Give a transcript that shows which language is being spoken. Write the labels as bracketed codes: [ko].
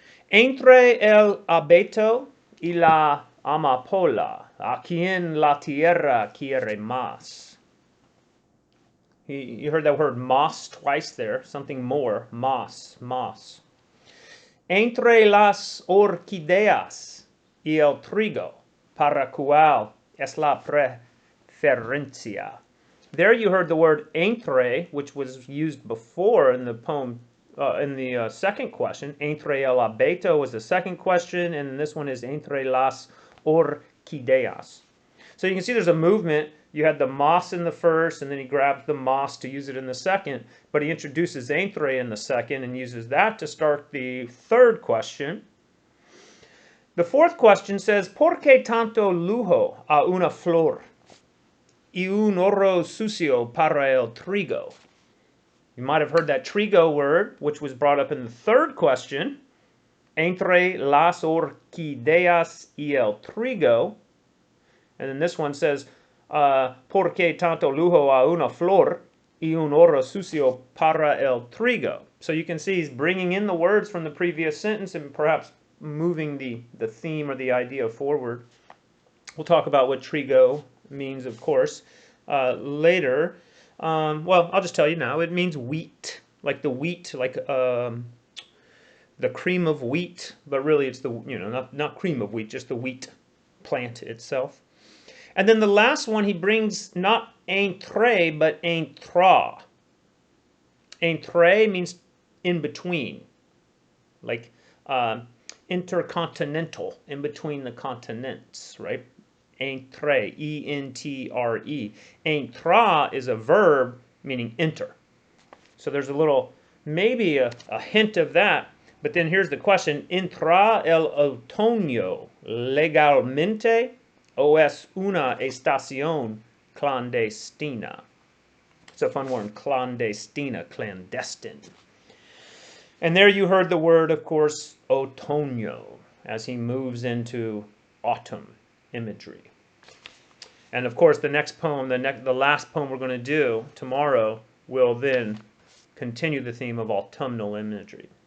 [es] Entre el abeto y la amapola, ¿a quién la tierra quiere más? [en] You heard that word más twice there, something more, más. [es] Entre las orquídeas y el trigo, ¿para cuál es la preferencia? [en] There you heard the word entre, which was used before in the poem, in the second question. [es] Entre el abeto [en] was the second question, and this one is [es] entre las orquídeas. [en] So you can see there's a movement. You had the mas in the first, and then he grabs the mas to use it in the second, but he introduces entre in the second and uses that to start the third question. The fourth question says, [es] ¿Por qué tanto lujo a una flor y un oro sucio para el trigo? [en] You might have heard that trigo word, which was brought up in the third question, [es] entre las orquídeas y el trigo. [en] And then this one says, [es] ¿Por qué tanto lujo a una flor y un oro sucio para el trigo? [en] So you can see he's bringing in the words from the previous sentence and perhaps moving the theme or the idea forward. We'll talk about what trigo means, of course, later. Well, I'll just tell you now. It means wheat, like the wheat, like the cream of wheat, but really it's the, not cream of wheat, just the wheat plant itself. And then the last one he brings not entre, but intra. Entre means in between, like intercontinental, in between the continents, right? Entre, E-N-T-R-E. Intra is a verb meaning enter. So there's a little, maybe a hint of that. But then here's the question. [es] Intra el otoño legalmente o es una estación clandestina? [en] It's a fun word, clandestina, clandestine. And there you heard the word, of course, otoño, as he moves into autumn imagery. And of course, the next poem, the last poem we're going to do tomorrow, will then continue the theme of autumnal imagery.